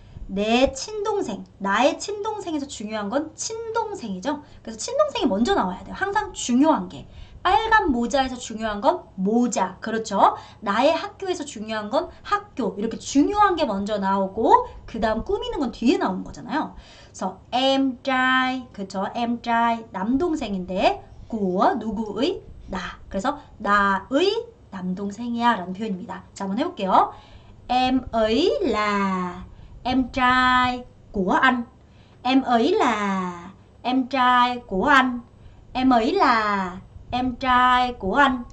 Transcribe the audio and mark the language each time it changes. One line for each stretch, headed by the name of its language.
Korean: 내 친동생, 나의 친동생에서 중요한 건 친동생이죠. 그래서 친동생이 먼저 나와야 돼요. 항상 중요한 게. 빨간 모자에서 중요한 건 모자. 그렇죠. 나의 학교에서 중요한 건 학교. 이렇게 중요한 게 먼저 나오고 그 다음 꾸미는 건 뒤에 나오는 거잖아요. 그래서 em trai, 그렇죠. em trai, 남동생인데 của 누구의? 나. 그래서 나의 남동생이야 라는 표현입니다. 자, 한번 해볼게요.
Vietnamese: Em ấy là em trai của anh. Em ấy là em trai của anh. Em ấy là em trai của anh.